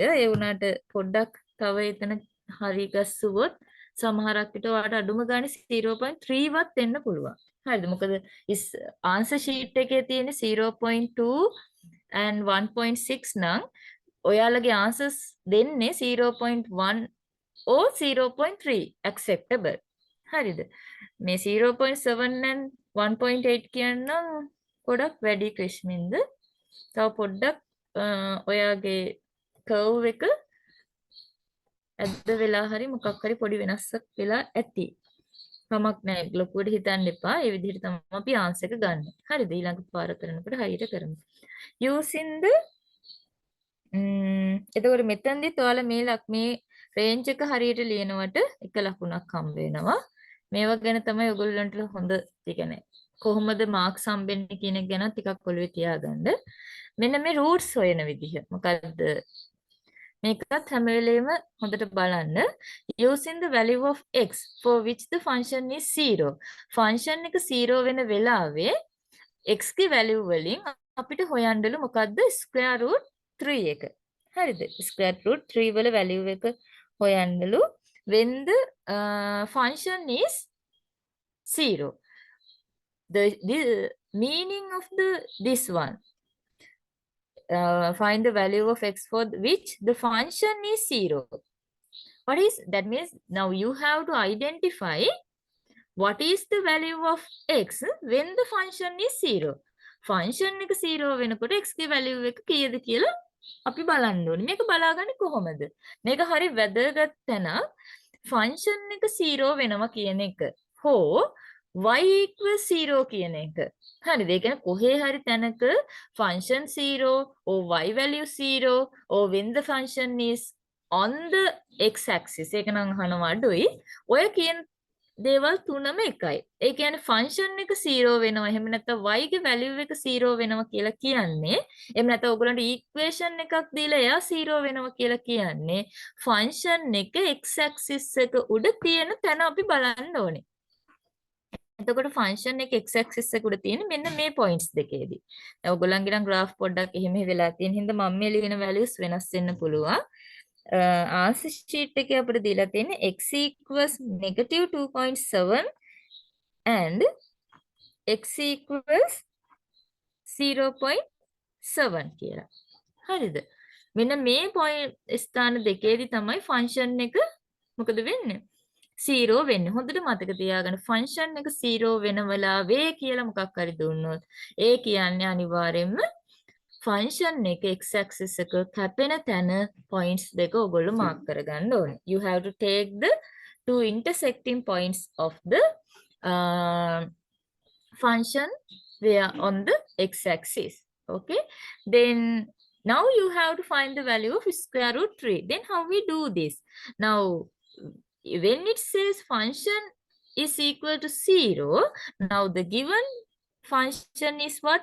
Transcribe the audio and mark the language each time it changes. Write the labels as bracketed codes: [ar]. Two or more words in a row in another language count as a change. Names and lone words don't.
[si] ඒ වුණාට පොඩ්ඩක් තව එතන හරි ගස්සුවොත් සමහරක් විට ඔයාලට අඩුම ගානේ 0.3 වත් එන්න පුළුවන්. හරිද? මොකද [en] answer sheet [si] එකේ තියෙන 0.2 and 1.6 නම් ඔයාලගේ ආන්සර්ස් දෙන්නේ 0.1 or 0.3 acceptable. හරිද? මේ 0.7 and 1.8 කියන්නම් ගොඩක් වැඩි ක්‍රිෂ්මින්ද. තව පොඩ්ඩක් ඔයාගේ කර්ව් එක ඇද්ද වෙලා හරි මොකක් හරි පොඩි වෙනසක් වෙලා ඇති. කමක් නැහැ. ලොකුවට හිතන්න එපා. ඒ විදිහට තමයි අපි ආන්සර් එක ගන්න. හරිද? ඊළඟ පාර කරනකොට හරියට කරමු. [en] using the [si] එතකොට මෙතනදිත් ඔයාලා මේ රේන්ජ් එක හරියට ලියනවට එක ලකුණක් හම්බ වෙනවා. මේවා ගැන තමයි ඔයගොල්ලන්ට හොඳ කියන්නේ කොහොමද මාක්ස් හම්බෙන්නේ කියන එක ගැන ටිකක් ඔළුවේ තියාගන්න. මෙන්න මේ රූට්ස් හොයන විදිහ. මොකද්ද? මේකත් හැම වෙලේම හොඳට බලන්න. [en] using the value of x for which the function is 0. [si] ෆන්ක්ෂන් එක 0 වෙන වෙලාවේ x ගේ value වලින් අපිට හොයන්නලු මොකද්ද? [en] square root 3 [si] එක. හරිද? [en] square root 3 වල value [si] එක හොයන්නලු [en] when the function is 0. The meaning of this one. Find the value of x for which the function is 0. What is that? Means now you have to identify what is the value of x when the function is 0. [si] function එක 0 වෙනකොට x ගේ value එක කීයද කියලා අපි බලන්න ඕනේ. මේක බලාගන්නේ කොහොමද? මේක හරි වැදගත් තැන. function එක 0 වෙනවා කියන එක හෝ [en] y equals [si] 0 කියන එක. හරිද? ඒ කියන්නේ කොහේ හරි තැනක [en] function 0 or y value 0 or when the function is on the x axis [si] ඒක නම් අහනවා අඩුයි. ඔය කියන දේවල් තුනම එකයි. ඒ කියන්නේ function එක 0 වෙනවා. එහෙම නැත්නම් y ගේ value එක 0 වෙනවා කියලා කියන්නේ. එහෙම නැත්නම් ඔයගොල්ලන්ට equation එකක් දීලා එයා 0 වෙනවා කියලා කියන්නේ function එක [en] x axis [si] එක උඩ තියෙන තැන අපි බලන්න ඕනේ. එතකොට ෆන්ක්ෂන් එක [en] x axis [si] එක උඩ තියෙන මෙන්න මේ points දෙකේදී. දැන් ඔයගොල්ලන්ගේ නම් graph පොඩ්ඩක් එහෙම වෙලා තියෙන හින්දා මම මේ ලියන values වෙනස් වෙන්න පුළුවන්. [en] answer sheet [si] එකේ අපිට දීලා තියෙන්නේ [en] x equals -2.7 and x equals 0.7 [si] කියලා. හරිද? මෙන්න මේ point ස්ථාන දෙකේදී තමයි ෆන්ක්ෂන් එක මොකද වෙන්නේ? 0 වෙන්නේ. හොඳට මතක තියාගන්න ෆන්ක්ෂන් එක 0 වෙන වෙලාවේ කියලා මොකක් හරි දුන්නොත් ඒ කියන්නේ අනිවාර්යෙන්ම ෆන්ක්ෂන් එක [en] x axis [si] එක කැපෙන තැන points දෙක ඔයගොල්ලෝ මාක් කරගන්න ඕනේ. [en] You have to take the two intersecting points of the function where on the x axis. Okay? Then now you have to find the value of square root 3. Then how we do this? Now when it says function is equal to 0, now the given function is what?